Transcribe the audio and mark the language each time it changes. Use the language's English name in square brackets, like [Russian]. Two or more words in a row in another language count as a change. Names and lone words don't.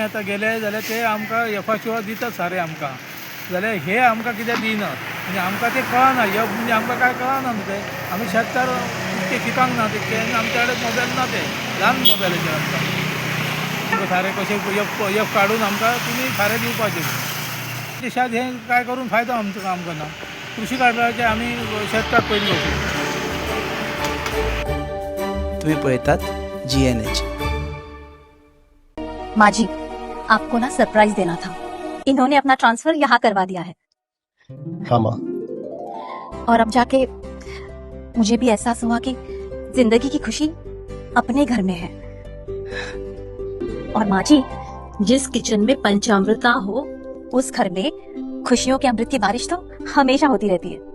[Konkani] आतां गेले जाल्यार ते आमकां एफा शिवाय दितात सारें आमकां जाल्यार हे आमकां कित्याक दिनात म्हणजे आमकां ते कळना एफ म्हणजे आमकां काय कळना न्हू ते आमी शेतकार ते शिकांक ना तितके आनी आमच्या कडेन मोबायल ना ते ल्हान मोबायलाचेर आमकां सारें कशें एफ काडून आमकां तुमी सारें दिवपाचें देशात हे काय करून फायदो आमकां ना कृषी कार्डाचे आमी शेतकार पयलीं वचूं तुम्ही पळयतात GNH। [Hindi] माजी, आपको ना सरप्राइज देना था। इन्होंने अपना ट्रांसफर यहाँ करवा दिया है। हाँ माँ। और अब जाके मुझे भी एहसास हुआ कि जिंदगी की खुशी अपने घर में है। और माँ जी, जिस किचन में पंचामृता हो उस घर में खुशियों के अमृत की बारिश तो हमेशा होती रहती है।